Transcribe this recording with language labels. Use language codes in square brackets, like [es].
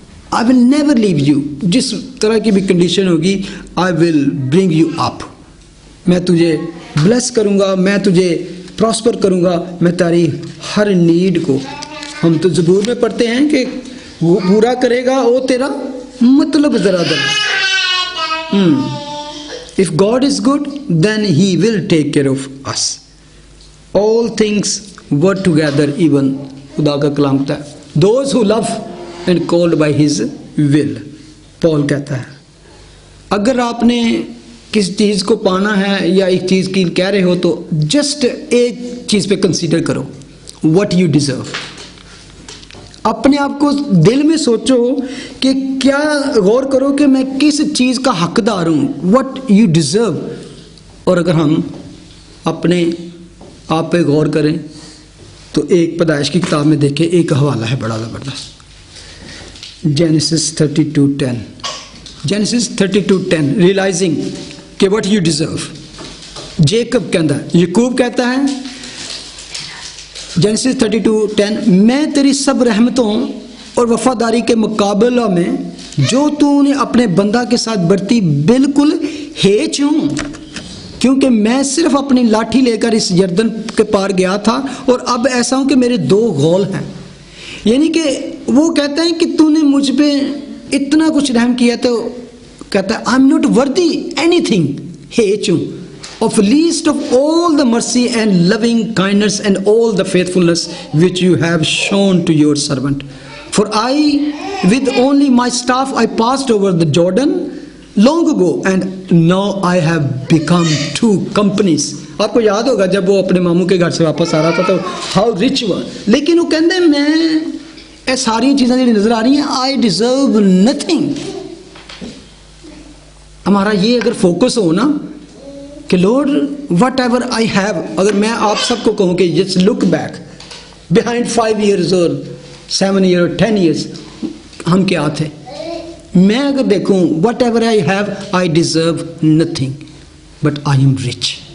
[en] I will never leave you. [ur] جس طرح کی بھی کنڈیشن ہوگی [en] I will bring you up. [ur] میں تجھے بلیس کروں گا, میں تجھے پراسپر کروں گا, میں تیری ہر نیڈ کو. ہم تو زبور میں پڑھتے ہیں کہ وہ پورا کرے گا وہ تیرا مطلب ذرا ذرا. [en] If God is good, then He will take care of us. All things work together even. [ur] خدا کا کلام کہتا ہے [en] those who love and called by His will. [ur] پال کہتا ہے اگر آپ نے کس چیز کو پانا ہے یا ایک چیز کی کہہ رہے ہو تو جسٹ ایک چیز پہ کنسیڈر کرو, [en] what you deserve. [ur] اپنے آپ کو دل میں سوچو کہ کیا غور کرو کہ میں کس چیز کا حقدار ہوں, [en] what you deserve. [ur] اور اگر ہم اپنے آپ پہ غور کریں تو ایک پیدائش کی کتاب میں دیکھیں ایک حوالہ ہے بڑا زبردست. [en] Genesis 32:10. Genesis 32:10 realizing کہ what you deserve. [ur] جیکب کہتا ہے, یعقوب کہتا ہے جینیسس 32:10 میں تیری سب رحمتوں اور وفاداری کے مقابلہ میں جو تو نے اپنے بندہ کے ساتھ برتی بالکل ہیچ ہوں, کیونکہ میں صرف اپنی لاٹھی لے کر اس یردن کے پار گیا تھا اور اب ایسا ہوں کہ میرے 2 غول ہیں. یعنی کہ وہ کہتے ہیں کہ تو نے مجھ پہ اتنا کچھ رحم کیا تو کہتا ہے [en] I'm not worthy anything, [ur] ہیچ ہوں [en] of least of all the mercy and loving kindness and all the faithfulness which you have shown to your servant. For I, with only my staff, I passed over the Jordan long ago, and now I have become 2 companies. [ur] آپ کو یاد ہوگا جب وہ اپنے ماموں کے گھر سے واپس آ رہا تھا تو [en] how rich [ur] ہوا, لیکن وہ کہتے ہیں میں ساری چیزیں جو نظر آ رہی ہیں [en] I deserve nothing. [ur] ہمارا یہ اگر فوکس ہو نا کہ [en] Lord whatever I have, اگر میں آپ سب کو کہوں کہ just look back behind 5 years اور 7 years اور 10 years [ur] ہم کیا تھے, میں اگر دیکھوں [en] Whatever I have I deserve nothing but I am rich.